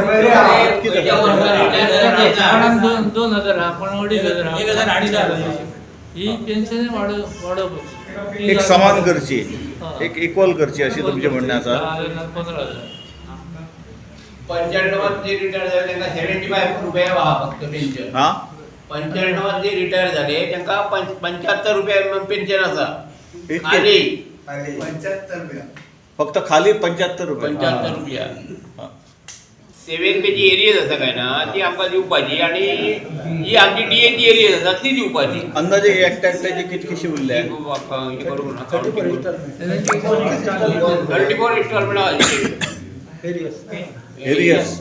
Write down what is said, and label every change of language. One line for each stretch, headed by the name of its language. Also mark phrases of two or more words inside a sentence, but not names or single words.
Konkani: कोणाक 2000 हा, कोणाक 2500 हा. ही पेन्शन वाडोवपाची. एक समान करची, एक इक्वल करची अशी तुमचें म्हणणें आसा. 15,000. 95 जे रिटायर झाले त्यांना 75 रुपया व्हा फक्त पेन्शन. हां 95 जे रिटायर झाले त्यांना 75 रुपया पेन्शन असा. इतके? खाली 75 फक्त खाली 75 रुपये. 75 रुपया. हां. 7 पेची एरियज आसा काय ना ती आमकां दिवपाची आणि जी आमची DAची एरियज आसा ती दिवपाची. अंदाजे एकट्याची कितकीशी उरल्या? हे करू नका. 34 इन्स्टॉलमेंट एरियस